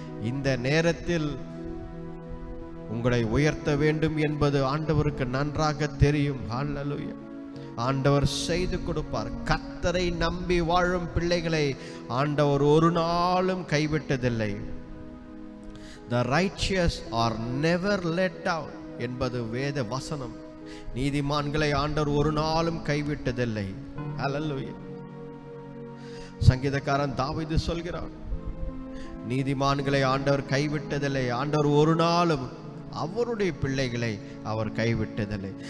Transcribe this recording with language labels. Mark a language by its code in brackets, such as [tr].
[ta] இந்த நேரத்தில் உங்களை உயர்த்த வேண்டும் என்பது ஆண்டவருக்கு நன்றாக தெரியும். ஹல்லேலூயா. ஆண்டவர் செய்து கொடுப்பார். கர்த்தரை நம்பி வாழும் பிள்ளைகளை ஆண்டவர் ஒரு நாளும் கைவிட்டதில்லை. [en] The righteous are never let down [ta] என்பது வேத வசனம். நீதிமான்களை ஆண்டவர் ஒரு நாளும் கைவிட்டதில்லை. ஹல்லேலூயா. சங்கீதக்காரன் தாவீது சொல்கிறான், நீதிமான்களை ஆண்டவர் கைவிட்டதில்லை. ஆண்டவர் ஒரு நாளும் அவருடைய பிள்ளைகளை அவர் கைவிட்டதில்லை.